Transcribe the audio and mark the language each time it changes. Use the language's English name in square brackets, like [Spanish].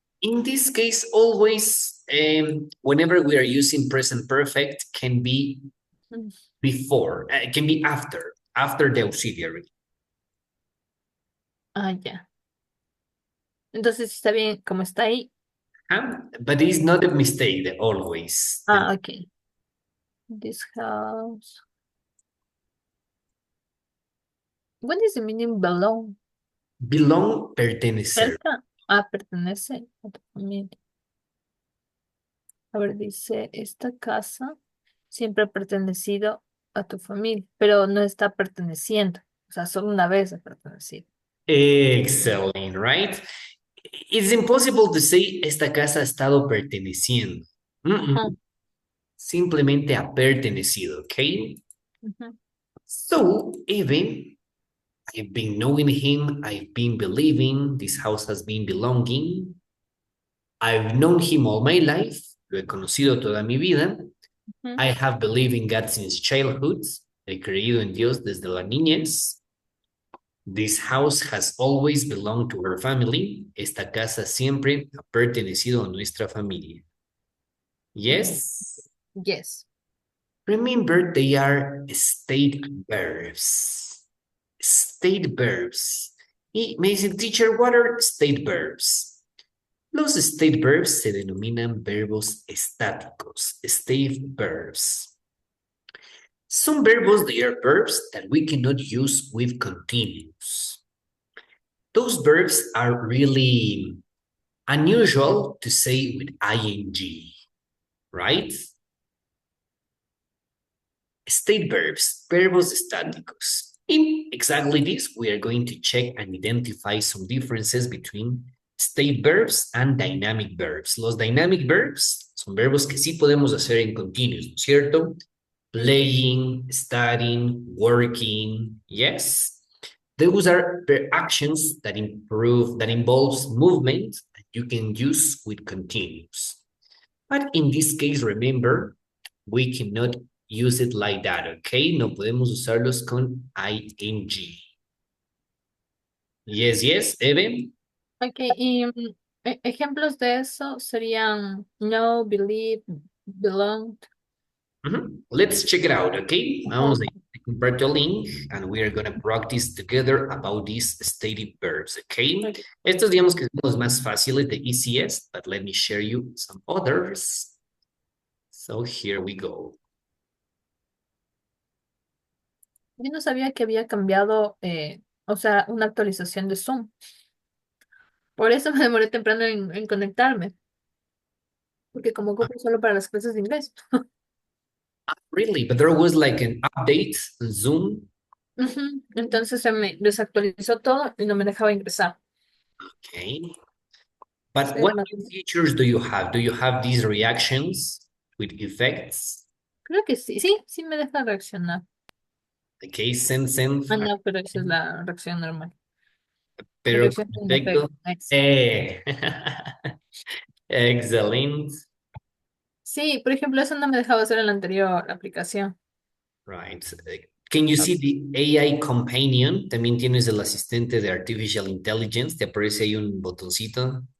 [English] In this case, always, whenever we are using present perfect, can be Mm. before, can be after the auxiliary. Ah, ya. [Spanish] Entonces está bien, como está ahí. [English] But it's not a mistake, always. Ah, ok. This house. What is the meaning belong? [Spanish] Belong, pertenecer. Cerca. pertenece a tu familia. A ver, dice, esta casa siempre ha pertenecido a tu familia, pero no está perteneciendo. O sea, solo una vez ha pertenecido. [English] Excellent, right? It's impossible to say [Spanish] esta casa ha estado perteneciendo. Ajá. Simplemente ha pertenecido, okay? Ujú. [English] So, even I've been knowing him, I've been believing, this house has been belonging. I've known him all my life, [Spanish] lo he conocido toda mi vida. Ujú. [English] I have believed in God since childhood, [Spanish] he creído en Dios desde la niñez. [English] This house has always belonged to her family. [Spanish] Esta casa siempre ha pertenecido a nuestra familia. [English] Yes? Yes. Remember, they are state verbs. State verbs. [Spanish] Y me dicen, [English] teacher, what are state verbs? [Spanish] Los state verbs se denominan verbos estáticos, state verbs. [English] Some verbs, they are verbs that we cannot use with continuous. Those verbs are really unusual to say with ing, right? State verbs, verbos estáticos. In exactly this, we are going to check and identify some differences between state verbs and dynamic verbs. [Spanish] Los dynamic verbs son verbos que sí podemos hacer en continuous, ¿no es cierto? [English] Playing, studying, working, yes. Those are the actions that involves movement that you can use with continuous. But in this case, remember, we cannot use it like that, okay? [Spanish] No podemos usarlos con ing. [English] Yes, yes, Evan? [Spanish] Ok, y ejemplos de eso serían know, believe, belong. [English] Let's check it out, okay? [Spanish] Vamos a compartir el link [English] and we are going to practice together about these stative verbs, okay? [Spanish] Estos digamos que son los más fáciles, [English] the easiest, [Spanish] but let me share you some others. [English] So here we go. [Spanish] Yo no sabía que había cambiado, o sea, una actualización de Zoom. Por eso me demoré temprano en conectarme. Porque como ocupo solo para las clases de inglés. [English] Really? But there was like an update on Zoom? Ujú. [Spanish] Entonces se me desactualizó todo y no me dejaba ingresar. [English] Okay. But [Spanish] Sí, [English] what [Spanish] más- [English] features do you have? Do you have these reactions with effects? [Spanish] Creo que sí, sí me deja reaccionar. [English] Okay, send. [Spanish] Ah, no, pero esa es la reacción normal. La Pero reacción con perfecto. efecto. [English] Excellent. [Spanish] Sí, por ejemplo, eso no me dejaba hacer en la anterior aplicación. [English] Right. Can you see the AI companion? [Spanish] También tienes el asistente de Artificial Intelligence. Te aparece ahí un botoncito.